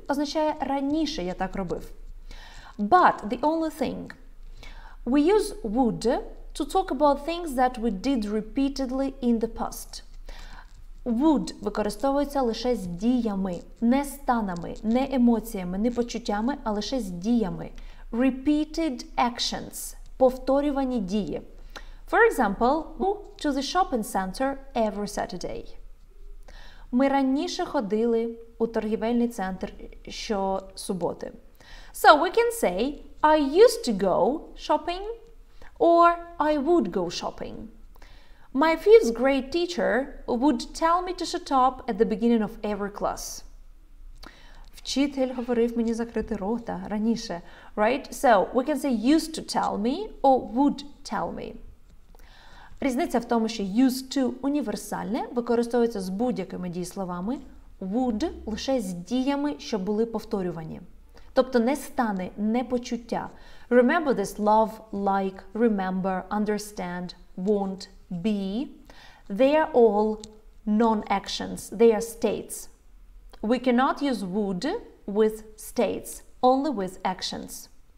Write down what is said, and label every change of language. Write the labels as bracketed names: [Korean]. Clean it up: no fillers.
[Ukrainian] Означає раніше я так робив. [English] But the only thing, we use would to talk about things that we did repeatedly in the past. [Ukrainian] Would використовується лише з діями, не станами, не емоціями, не почуттями, а лише з діями. [English] Repeated actions – [Ukrainian] повторювані дії. [English] For example, go to the shopping center every Saturday. [Ukrainian] Ми раніше ходили у торгівельний центр щосуботи. [English] So we can say I used to go shopping or I would go shopping. My fifth grade teacher would tell me to shut up at the beginning of every class. [Ukrainian] Вчитель говорив мені закрити рота раніше. [English] Right? So we can say used to tell me or would tell me. [Ukrainian] Різниця в тому, що used to універсальне, використовується з будь-якими дієсловами, would лише з діями, що були повторювані. Тобто не стани, не почуття. [English] Remember this love, like, remember, understand, want, be. They are all non-actions. They are states. We cannot use would with states, only with actions.